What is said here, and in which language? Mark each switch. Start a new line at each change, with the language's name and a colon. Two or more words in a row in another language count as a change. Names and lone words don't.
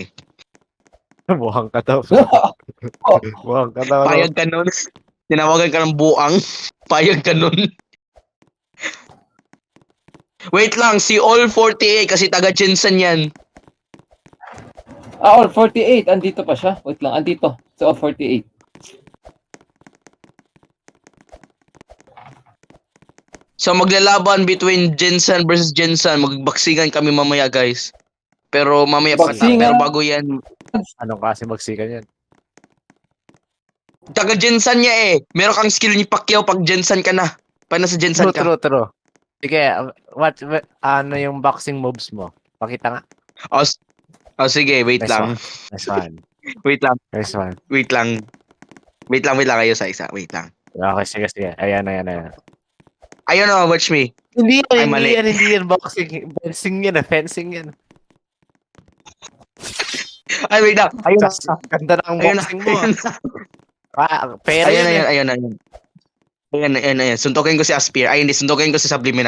Filipino: Buhang ka daw. Buhang ka daw. Payag ka nun. Tinawagan ka ng buang. Payag ka nun. Wait lang, si All 48 kasi taga Jensen yan. All 48. Andito pa siya. Wait lang. Andito. So, All 48. So maglalaban between Jensen versus Jensen. Magbaksingan kami mamaya, guys. Pero mamaya pa. Baksingan? Pero bago yan. Anong kasi magsikan yan? Taga Jensen niya eh. Meron kang skill ni Pacquiao pag Jensen ka na. Pag nasa Jensen ka.
English: True.
Filipino: Sige, ano yung
English: boxing moves
Filipino: mo? Pakita nga. Oh, sige,
English: wait Nice
Filipino: lang.
English: Nice one.
Filipino: Wait lang.
English: Nice one.
Filipino: Wait lang. Wait lang kayo sa isa. Wait lang. Okay, sige. Ayan. Ayun na,
English: watch me.
Filipino: Hindi Ay, mali. yan. Boxing. Fencing yan. Ay, wait lang. Ayun na. Ganda ng Ayun na. boxing mo. Pera Ayun yun. na. Ayun. Suntukin ko si Aspire. Ay, hindi. Suntukin ko si Subliminal.